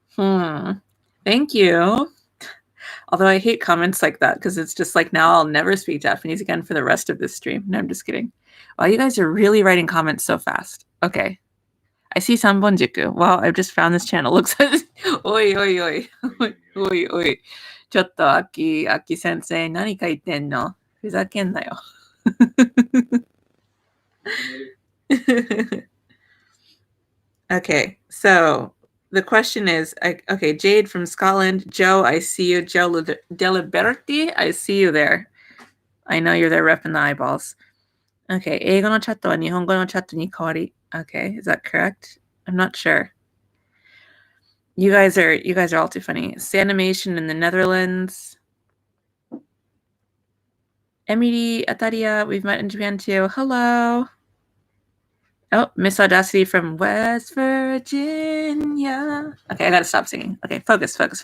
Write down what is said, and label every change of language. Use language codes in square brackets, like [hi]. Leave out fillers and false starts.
[en] Thank you. Although I hate comments like that because it's just like now I'll never speak Japanese again for the rest of this stream. No, I'm just kidding. Wow, you guys are really writing comments so fast. Okay. I see Sanbonjiku. Wow, I've just found this channel. Looks like oi, oi, oi. oi, oi. [ja] ちょっと秋先生何書いてんの？ふざけんなよ。 [en] Okay, so the question is, okay, Jade from Scotland. Joe, I see you. Joe Deliberti, I see you there. I know you're there repping the eyeballs. [ja] Okay, 英語のチャットは日本語のチャットに変わり. [en] Okay, is that correct? I'm not sure. You guys are all too funny. Sanimation in the Netherlands. Emily Ataria, we've met in Japan too. Hello. Oh, Miss Audacity from West Virginia. Okay, I gotta stop singing. Okay, focus.